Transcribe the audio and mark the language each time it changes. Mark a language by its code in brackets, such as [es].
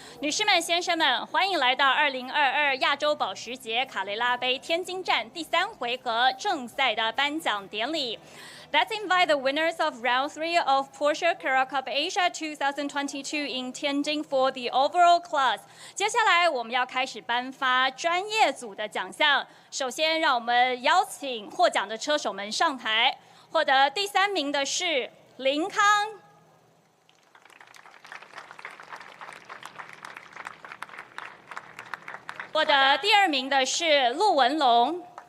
[zh] 女士们、先生们，欢迎来到2022亚洲保时捷卡雷拉杯天津站第3回合正赛的颁奖典礼。 [en] Let's invite the winners of round 3 of Porsche Carrera Cup Asia 2022 in Tianjin for the overall class. [zh] 接下来我们要开始颁发专业组的奖项。首先，让我们邀请获奖的车手们上台。获得第3名的是林康，获得第2名的是陆文龙。